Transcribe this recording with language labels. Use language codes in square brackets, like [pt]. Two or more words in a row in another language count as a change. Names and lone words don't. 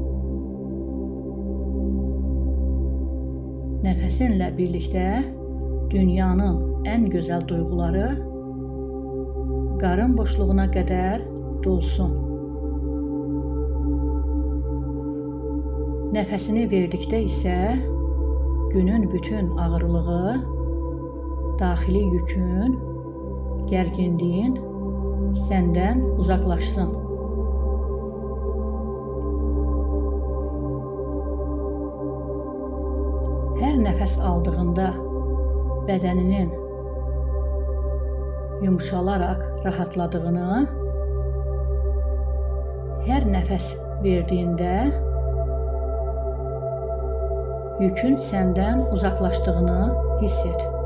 [tr] Nefesinle birlikte dünyanın en güzel duyguları [az] qarın boşluğuna [tr] kadar dolsun. [az] Nefesini verdikdə isə günün bütün ağırlığı, daxili yükün, gərginliyin səndən uzaqlaşsın. Hər nəfəs aldığında bədəninin yumuşalaraq rahatladığını, hər nəfəs verdiyində yükün səndən uzaqlaşdığını hiss et.